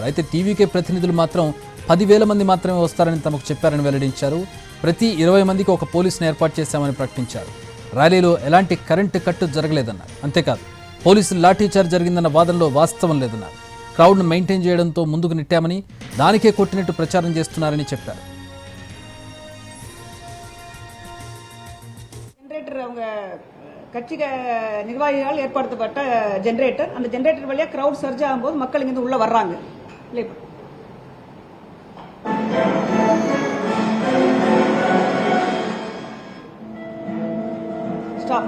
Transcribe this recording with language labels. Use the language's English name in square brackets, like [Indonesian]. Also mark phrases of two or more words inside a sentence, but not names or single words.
[Telugu] అయితే టీవీకే ప్రతినిధులు మాత్రం 10,000 మంది మాత్రమే వస్తారని తమకు చెప్పారని వెల్లడించారు. ప్రతి 20 మందికి ఒక పోలీసును ఏర్పాటు చేశామని ప్రకటించారు. ర్యాలీలో ఎలాంటి కరెంటు కట్టు జరగలేదన్నారు. అంతేకాదు పోలీసులు లాఠీచార్జ్ జరిగిందన్న వాదనలో వాస్తవం లేదన్నారు. [English] crowd maintain [Telugu] చేయడంతో ముందుకు నెట్టామని, దానికే కొట్టినట్టు ప్రచారం చేస్తున్నారని చెప్పారు. [Tamil] கட்சி நிர்வாகிகள் ஏற்படுத்தப்பட்ட ஜெனரேட்டர், அந்த ஜெனரேட்டர் வழியாக [English] crowd surge [Tamil] ஆகும்போது மக்கள் இங்கிருந்து உள்ள வர்றாங்க. ஸ்டாப்.